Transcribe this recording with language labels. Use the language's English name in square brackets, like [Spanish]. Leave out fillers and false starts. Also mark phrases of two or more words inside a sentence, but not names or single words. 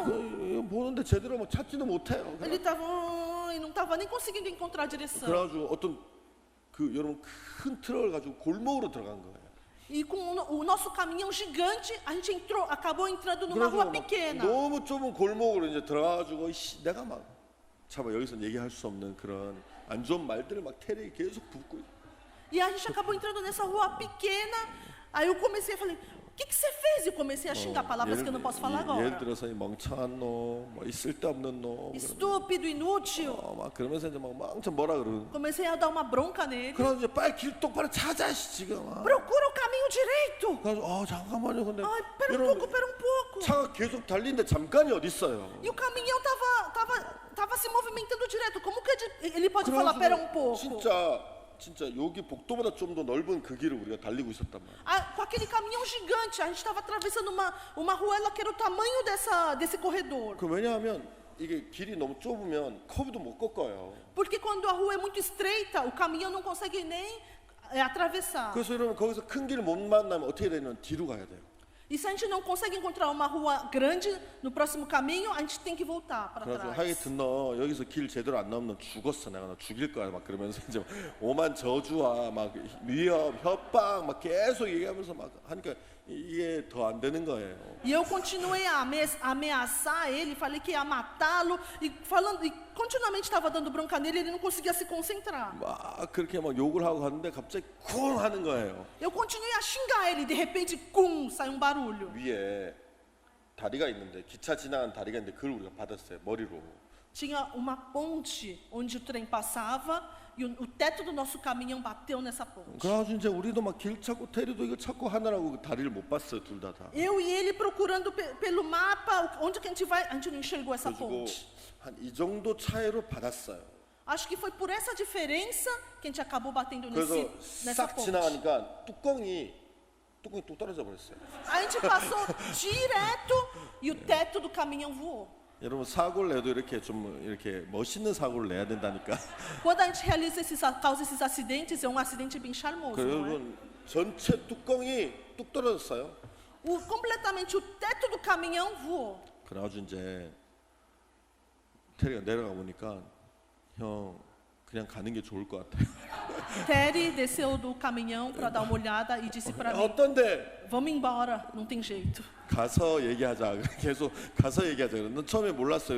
[Korean] 보는데 제대로 뭐 찾지도 못해요. [Portuguese] Ele estava e não estava nem conseguindo encontrar a direção. [Korean] 그래가지고 어떤 그 여러분 큰 트럭을 가지고 골목으로 들어간 거예요. [Portuguese] E com o nosso caminhão gigante, a gente acabou entrando numa rua [Korean] 막 [Portuguese] pequena. [Korean] 너무 좁은 골목으로 이제 들어가가지고 내가 막 참 여기서 얘기할 수 없는 그런 안 좋은 말들을 막 테레에 계속 붓고. [Portuguese] E a gente acabou entrando nessa rua pequena. Aí eu comecei a falar, o que você fez? E eu comecei a xingar palavras que eu não posso falar [Korean] 예를 [Portuguese] agora. [Korean] 들어서 이 멍청한 놈, 뭐 이 쓸데없는 놈, [Portuguese] Estúpido, inútil. [Korean] 막 그러면서 이제 막 망쳐 뭐라 그러고. [Portuguese] Comecei a dar uma bronca nele. [Korean] 그래서 이제 빨리 길 똑바로 찾아 지금. [Portuguese] Procura o caminho direito. [Korean] 그래서 잠깐만요, 근데 [Portuguese] Ai, pera um [Korean] 여러분, [Portuguese] pouco, pera um pouco. [Korean] 차가 계속 달리는데 잠깐이 어디 있어요? [Portuguese] E o caminhão tava se movimentando direto. Como que ele pode falar, pera um pouco? [Korean] 진짜 여기 복도보다 좀 더 넓은 그 길을 우리가 달리고 있었단 말이에요. [Portuguese] Com aquele caminhão gigante, a gente estava atravessando uma ruela que era o tamanho desse corredor. [Korean] 그 왜냐하면 이게 길이 너무 좁으면 커브도 못 꺾어요. [Portuguese] Porque quando a rua é muito estreita, o caminhão não consegue nem atravessar. [Korean] 그래서 여러분 거기서 큰 길을 못 만나면 어떻게 되냐면 뒤로 가야 돼요. [Portuguese] E se a gente não consegue encontrar uma rua grande no próximo caminho, a gente tem que voltar para [Korean] 그래서 [Portuguese] trás. [Korean] 하여튼 너 여기서 길 제대로 안 나오면 너 죽었어. 내가 너 죽일 거야. 막 그러면서 이제 오만 저주와 막 위협, 협박 막 계속 얘기하면서 막 하니까 이게 더 안 되는 거예요. [Portuguese] E eu continuei a ameaçar ele, falei que ia matá-lo e continuamente estava dando bronca nele, ele não conseguia se concentrar. [Korean] 막 그렇게 막 욕을 하고 갔는데 갑자기 쿵 하는 거예요. [Portuguese] Eu continuei a xingar ele, de repente, cum, saiu um barulho. [Korean] 위에 다리가 있는데 기차 지나간 다리가 있는데 그걸 우리가 받았어요. 머리로. [Portuguese] Tinha uma ponte onde o trem passava e o teto do nosso caminhão bateu nessa ponte. [Korean] 그래가지고 이제 우리도 막 길 찾고 테리도 이거 찾고 하느라고 그 다리를 못 봤어요. 둘 다. [Portuguese] Eu e ele procurando pelo mapa onde que a gente vai, a gente não enxergou essa [Korean] 그래가지고 [Portuguese] ponte. [Korean] 한 이 정도 차이로 받았어요. [Portuguese] Acho que foi por essa diferença que a gente acabou batendo [Korean] 그래서 [Portuguese] nessa [Korean] 싹 [Portuguese] ponte. [Korean] 지나가니까 뚜껑이 뚝 떨어져 버렸어요. [Portuguese] A gente passou direto e o teto do caminhão voou. [Korean] 여러분 사고를 내도 이렇게 좀 이렇게 멋있는 사고를 내야 된다니까. [Portuguese] Quando a gente causa esses acidentes, é um acidente bem charmoso, não é? [Korean] 여러분 전체 뚜껑이 뚝 떨어졌어요. [Portuguese] completamente o teto do caminhão voou. [Korean] 그래가지고 이제 테리가 내려가 보니까 형 그냥 가는 게 좋을 것 같아요. [Portuguese] Terry desceu do caminhão para dar uma olhada e disse para mim: [Korean] 어떤데? [Portuguese] vamos embora, não tem jeito. [Korean] 가서 얘기하자. 계속 가서 얘기하자. 난 처음에 몰랐어요.